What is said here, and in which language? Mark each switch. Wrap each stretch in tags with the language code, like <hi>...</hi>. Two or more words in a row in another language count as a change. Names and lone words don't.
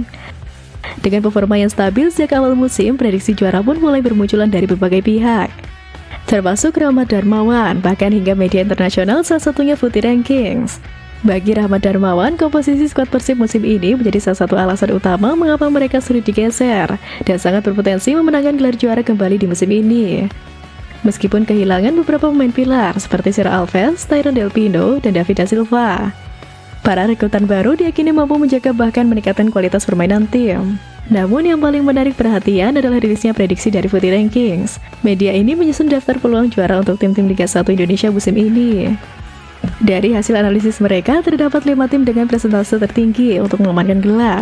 <id>Dengan performa yang stabil sejak awal musim, prediksi juara pun mulai bermunculan dari berbagai pihak, termasuk Rahmat Darmawan, bahkan hingga media internasional, salah satunya Footy Rankings. Bagi Rahmat Darmawan, komposisi skuad Persib musim ini menjadi salah satu alasan utama mengapa mereka sulit digeser dan sangat berpotensi memenangkan gelar juara kembali di musim ini. Meskipun kehilangan beberapa pemain pilar seperti Sir Alves, Tyron Del Pino, dan David da Silva, para rekrutan baru diyakini mampu menjaga bahkan meningkatkan kualitas permainan tim. Namun yang paling menarik perhatian adalah rilisnya prediksi dari Footy Rankings. Media ini menyusun daftar peluang juara untuk tim-tim Liga 1 Indonesia musim ini. Dari hasil analisis mereka, terdapat 5 tim dengan presentase tertinggi untuk mengamankan gelar.</id>